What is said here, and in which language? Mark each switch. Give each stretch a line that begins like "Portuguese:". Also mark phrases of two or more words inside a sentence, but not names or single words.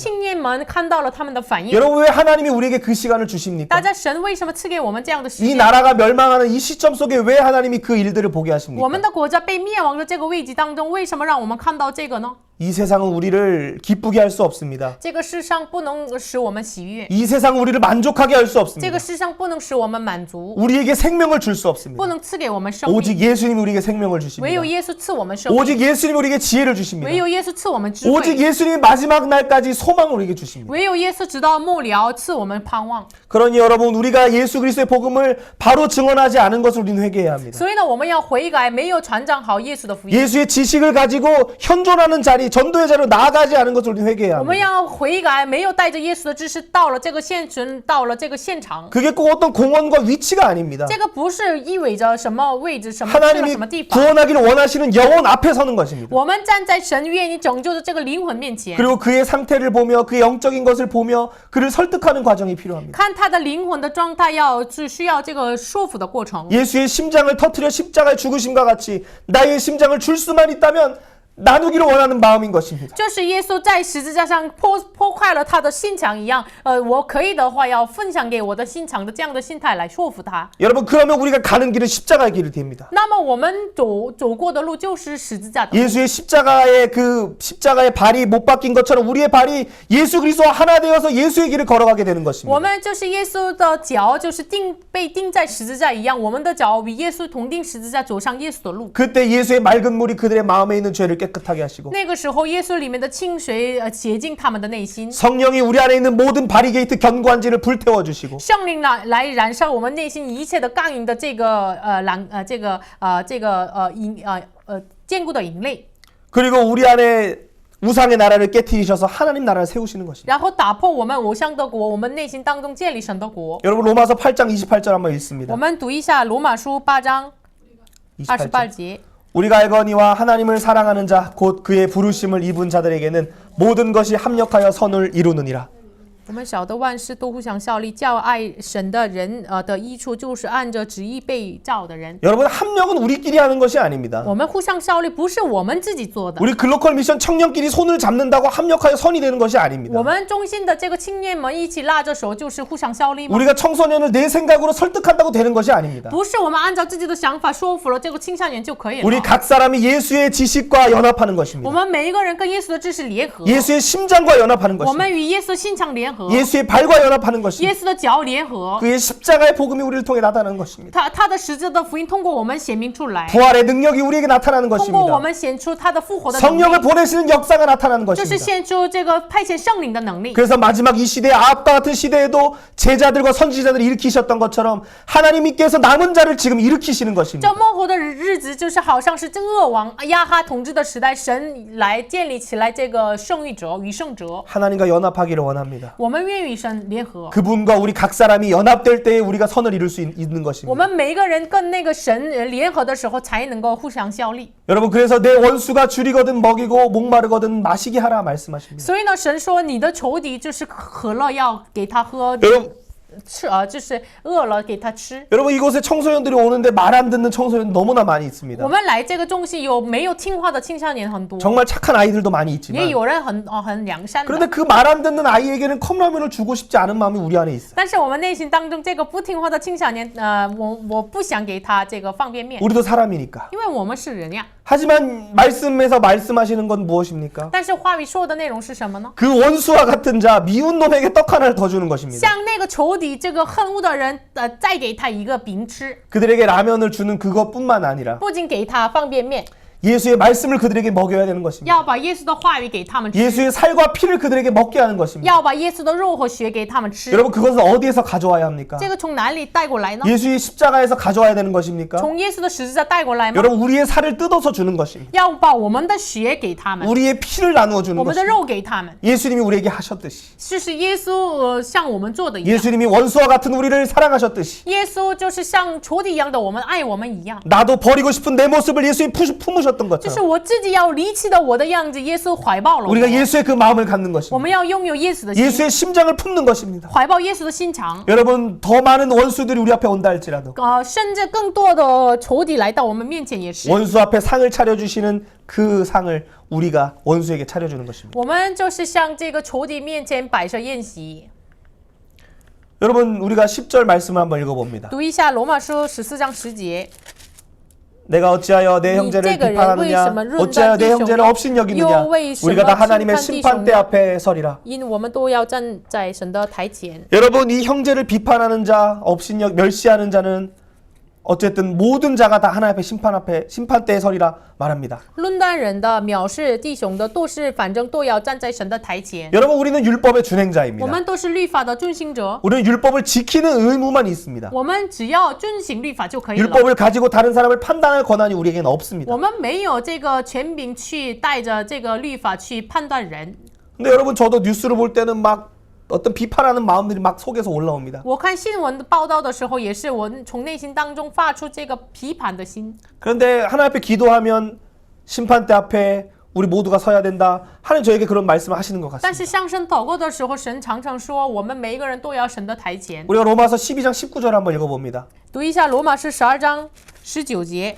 Chinese: 青年们看到了他们的反应。
Korean: 여러분 왜 하나님이 우리에게 그 시간을
Chinese: 大
Korean: 주십니까?
Chinese: 家，神为什么赐给我们这样的时
Korean: 이
Chinese: 间？
Korean: 나라가 멸망하는 이 시점 속에 왜 하나님이 그 일들을 보게
Chinese: 我
Korean: 하십니까?
Chinese: 们的国家被灭亡的这个危机当中，为什么让我们看到这个呢？
Korean: 이 세상은 우리를 기쁘게 할 수 없습니다.
Chinese: 这个世上不能使我们喜悦，
Korean: 이 세상은 우리를 만족하게 할 수
Chinese: 这
Korean: 없습니다.
Chinese: 个世上不能使我们满足，
Korean: 우리에게 생명을 줄 수
Chinese: 不
Korean: 없습니다.
Chinese: 能赐给我们生命。
Korean: 오직 예수님이 우리에게 생명을
Chinese: 唯
Korean: 주십니다.
Chinese: 有耶稣赐我们生命，
Korean: 오직 예수님이 우리에게 지혜를 주십니다.
Chinese: 唯有耶稣赐我们智
Korean: 오직
Chinese: 慧，
Korean: 예수님이 마지막 날까지 소망을 우리에게 주십니다.
Chinese: 唯有耶稣直到末了赐我们盼望。
Korean: 그러니 여러분 우리가 예수 그리스도의 복음을 바로 증언하지 않은 것을 우리는 회개해야 합니다.
Chinese: 所以呢，我们要悔改，没有传讲好耶稣的福音。
Korean: 예수의 지식을 가지고 현존하는 자리, 전도의 자리로 나아가지 않은 것을 우리는 회개해야
Chinese: 我们
Korean: 합니다.
Chinese: 要悔改，没有带着耶稣的知识到了这个现存，到了这个现场。
Korean: 그게 꼭 어떤 공원과 위치가 아닙니다.
Chinese: 这个不是意味着什么位置，什么去了
Korean: 하나님이
Chinese: 什么地方。
Korean: 구원하기를 원하시는 영혼 앞에 서는 것입니다.
Chinese: 我们站在神愿意拯救的这个灵魂面前，
Korean: 그리고 그의 상태를 보며 그의 영적인 것을 보며 그를 설득하는 과정이 필요합니다.
Chinese: 看他的灵魂的状态，是需要这个说服的过程。
Korean: 예수의 심장을 터뜨려 십자가에 죽으심과 같이 나의 심장을 줄 수만 있다면 나누기를 원하는 마음인 것입니다.
Chinese: 就是耶稣在十字架上破坏了他的心肠一样，我可以的话要分享给我的心肠的这样的心态来说服他。
Korean: 여러분 그러면 우리가 가는 길은 십자가의 길이 됩니다.
Chinese: 那么我们走过的路就是十字架的路。
Korean: 예수의 십자가의 발이 못 바뀐 것처럼 우리의 발이 예수 그리스도와 하나 되어서 예수의 길을 걸어가게 되는
Chinese: 我
Korean: 것입니다.
Chinese: 们就是耶稣的脚，就是被钉在十字架一样，我们的脚与耶稣同钉十字架，走上耶稣的路。
Korean: 그때 예수의 맑은 물이 그들의 마음에 있는 죄를 깨끗하게 하시고
Chinese: 那个时候，耶稣里面的清水洁净他们的内心，
Korean: 성령이 우리 안에 있는 모든 바리게이트 견고한지를 불태워 주시고
Chinese: 圣灵来燃烧我们内心一切的刚硬的这个坚固的营垒，
Korean: 그리고 우리 안에 우상의 나라를 깨트리셔서 하나님 나라를 세우시는 것입니다.
Chinese: 然后打破我们偶像的国，我们内心当中建立神的国。
Korean: 여러분 로마서 8장 28절 한번 읽습니다.
Chinese: 我们读一下罗马书8章 28节。
Korean: 우리가 알거니와 하나님을 사랑하는 자 곧 그의 부르심을 입은 자들에게는 모든 것이 합력하여 선을 이루느니라.
Chinese: 我们晓得万事都互相效力，叫爱神的人的益处，就是按着旨意被造的人。
Korean: 여러분 합력은 우리끼리 하는 것이 아닙니다.
Chinese: 我们互相效力不是我们自己做的，
Korean: 우리 글로컬 미션 청년끼리 손을 잡는다고 합력하여 선이 되는 것이 아닙니다.
Chinese: 我们中心的这个青年们一起拉着手，就是互相效力吗？
Korean: 우리가 청소년을 내 생각으로 설득한다고 되는 것이 아닙니다.
Chinese: 不是我们按照自己的想法说服了这个青少年就可以
Korean: 우리
Chinese: 了。
Korean: 각 사람이 예수의 지식과 연합하는
Chinese: 我
Korean: 것입니다.
Chinese: 们每一个人跟耶稣的知识联合，
Korean: 예수의 심장과 연합하는
Chinese: 我
Korean: 것입니다.
Chinese: 们与耶稣心肠联合。 合，
Korean: 예수의 발과 연합하는 것입니다.
Chinese: 耶稣的脚联合，
Korean: 그의 십자가의 복음이 우리를 통해 나타나는 것입니다.
Chinese: 他的十字的福音通过我们显明出来，
Korean: 부활의 능력이 우리에게 나타나는
Chinese: 通过我
Korean: 것입니다.
Chinese: 们显出他的复活的能
Korean: 성령을
Chinese: 力，
Korean: 보내시는 역사가 나타나는
Chinese: 就是
Korean: 것입니다.
Chinese: 显出这个派遣圣灵的能力。
Korean: 그래서 마지막 이 시대에 아합과 같은 시대에도 제자들과 선지자들을 일으키셨던 것처럼 하나님께서 남은 자를 지금 일으키시는
Chinese: 这
Korean: 것입니다.
Chinese: 末后的日子就是好像是这恶王亚哈统治的时代，神来建立起来这个圣域者与圣者，
Korean: 하나님과 연합하기를 원합니다.
Chinese: 我们愿与神联合，
Korean: 그분과 우리 각 사람이 연합될 때에 우리가 선을 이룰 수 있는
Chinese: 我
Korean: 것입니다.
Chinese: 们每一个人跟那个神联合的时候，才能够互相效力。
Korean: 여러분 그래서 내 원수가 줄이거든 먹이고 목마르거든 마시게 하라 말씀하십니다.
Chinese: 所以呢，神说你的仇敌就是渴了要给他喝，
Korean: 여러분
Chinese: 吃就是饿了给他吃。
Korean: 여러분 이곳에 청소년들이 오는데 말 안 듣는 청소년 너무나 많이 있습니다.
Chinese: 我们来这个中心有没有听话的青少年很多，
Korean: 정말 착한 아이들도 많이
Chinese: 也
Korean: 있지만
Chinese: 有人很良善的。
Korean: 그런데 그 말 안 듣는 아이에게는 컵라면을 주고 싶지 않은 마음이 우리 안에 있어요.
Chinese: 但是我们内心当中这个不听话的青少年，我不想给他这个方便面，
Korean: 우리도 사람이니까.
Chinese: 因为我们是人呀。
Korean: 하지만 말씀에서 말씀하시는 건 무엇입니까?
Chinese: 但是话语说的内容是什么呢？
Korean: 그 원수와 같은 자 미운 놈에게 떡 하나를 더 주는 것입니다.
Chinese: 像那个仇敌这个恨恶的人，再给他一个饼吃，
Korean: 그들에게 라면을 주는 그것뿐만 아니라
Chinese: 不仅给他方便面，
Korean: 예수의 말씀을 그들에게 먹여야 되는 것입니다.
Chinese: 要把耶稣的话语给他们吃，
Korean: 예수의 살과 피를 그들에게 먹게 하는 것입니다.
Chinese: 要把耶稣的肉和血给他们吃。
Korean: 여러분 그것은 어디에서 가져와야 합니까?
Chinese: 这个从哪里带过来呢？
Korean: 예수의 십자가에서 가져와야 되는 것입니까?
Chinese: 从耶稣的十字架带过来吗？
Korean: 여러분 우리의 살을 뜯어서 주는 것입니다.
Chinese: 要把我们的血给他们，
Korean: 우리의 피를 나누어 주는
Chinese: 我们的
Korean: 것입니다.
Chinese: 肉给他们，
Korean: 예수님이 우리에게 하셨듯이
Chinese: 就是耶稣像我们做的一样。
Korean: 예수님이 원수와 같은 우리를 사랑하셨듯이
Chinese: 耶稣就是像仇敌一样的我们爱我们一样，
Korean: 나도 버리고 싶은 내 모습을 예수님이 품으셨던
Chinese: 就是
Korean: 것처럼
Chinese: 我自己要离弃的我的样子，耶稣怀抱了我。
Korean: 우리가 예수의 그 마음을 갖는
Chinese: 我
Korean: 것입니다.
Chinese: 们要拥有耶稣的心，
Korean: 예수의 심장을 품는 것입니다.
Chinese: 怀抱耶稣的心肠。
Korean: 여러분 더 많은 원수들이 우리 앞에 온다 할지라도
Chinese: 甚至更多的仇敌来到我们面前也是，
Korean: 원수 앞에 상을 차려주시는 그 상을 우리가 원수에게 차려주는 것입니다.
Chinese: 我们就是向这个仇敌面前摆设宴席。
Korean: 여러분 우리가 10절 말씀을 한번 읽어봅니다.
Chinese: 读一下罗马书14章10节。
Korean: 내가 어찌하여 내 형제를 비판하느냐 어찌하여 내 형제를 업신여기느냐 우리가 다 하나님의 심판대 앞에 서리라.
Chinese: 因我们都要站在神的台前。
Korean: 여러분 이 형제를 비판하는 자 멸시하는 자는 어쨌든 모든 자가 다 하나님 앞에 심판대에 서리라 말합니다.
Chinese: 论断人的、藐视弟兄的，都是反正都要站在神的台前。
Korean: 여러분 우리는 율법의
Chinese: 我
Korean: 준행자입니다.
Chinese: 们都是律法的遵行者，
Korean: 우리는 율법을 지키는 의무만 있습니다.
Chinese: 我们只要遵行律法就可以了。
Korean: 율법을 가지고 다른 사람을 판단할 권한이 우리에게는 없습니다.
Chinese: 我们没有这个权柄去带着这个律法去判断人。
Korean: 근데 여러분 저도 뉴스를 볼 때는 막 어떤 비판하는 마음들이 막 속에서 올라옵니다.
Chinese: 我看新闻报道的时候，也是我从内心当中发出这个批判的心。
Korean: 그런데 하나님 앞에 기도하면 심판대 앞에 우리 모두가 서야 된다. 하나님 저에게 그런 말씀을 하시는 것
Chinese: 但是
Korean: 같습니다.
Chinese: 向神祷告的时候，神常常说，我们每一个人都要神的台前。
Korean: 우리가 로마서 12장 19절 한번 읽어봅니다.
Chinese: 读一下罗马书12章19节。